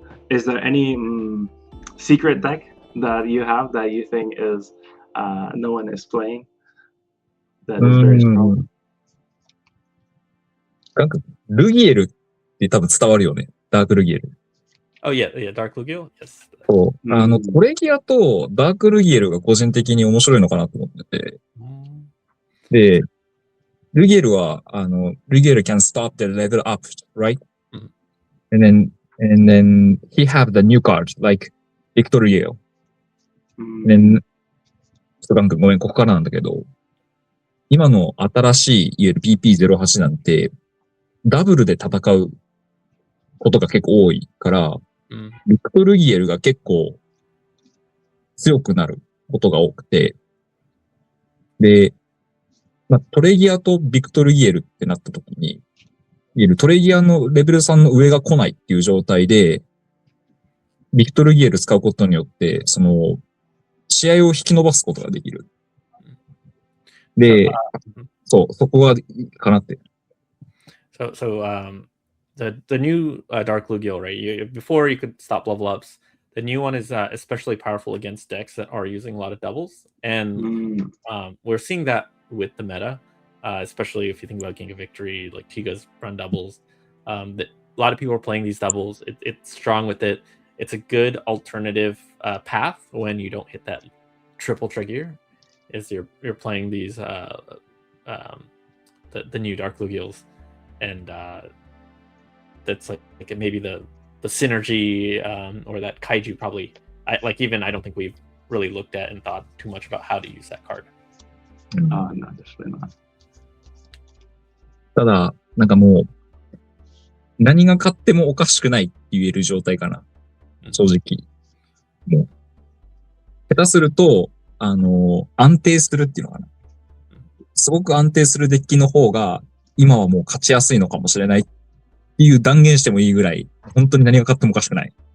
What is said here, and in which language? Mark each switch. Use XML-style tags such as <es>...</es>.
<en>Is there any secret deck that you have that you think is no one is playing that is very strong?</en> <ja>なんかルギエルって多分伝わるよね。ダークルギエル。</ja> <en>Oh yeah, Dark Lugiel? Yes.</en> <ja>そう。トレギアとダークルギエルが個人的に面白いのかなと思ってて。で、ルギエルは、ルギエル</ja> <en>can stop the level up, right? And then he have the new card, like Victor Yale.</en> <ja>Then, ちょっとガン君ごめん、ここからなんだけど、今の新しい、いわゆる PP08 なんて、ダブルで戦うことが結構多いから、ビクトルギエルが結構強くなることが多くて、で、トレギアとビクトルギエルってなった時に、いわゆるトレギアのレベル3の上が来ないっていう状態で、ビクトルギエル使うことによって、試合を引き伸ばすことができる。で、そこがいいかなって。</ja> <en>The new Dark Lugiel, right? Before you could stop level ups. The new one is especially powerful against decks that are using a lot of doubles, and we're seeing that with the meta, especially if you think about King of Victory, like Tiga's run doubles. That a lot of people are playing these doubles. It's strong with it. It's a good alternative path when you don't hit that triple Tregear. Is you're playing these the new Dark Lugiels, and that's like maybe the synergy or that Kaiju probably. I don't think we've really looked at and thought too much about how to use that card. No, definitely not.</en> <ja>ただ、なんかもう、何が勝ってもおかしくないって言える状態かな。正直。もう、下手すると、安定するっていうのかな。すごく安定するデッキの方が、今はもう勝ちやすいのかもしれないっていう断言してもいいぐらい、本当に何が勝ってもおかしくない。</ja>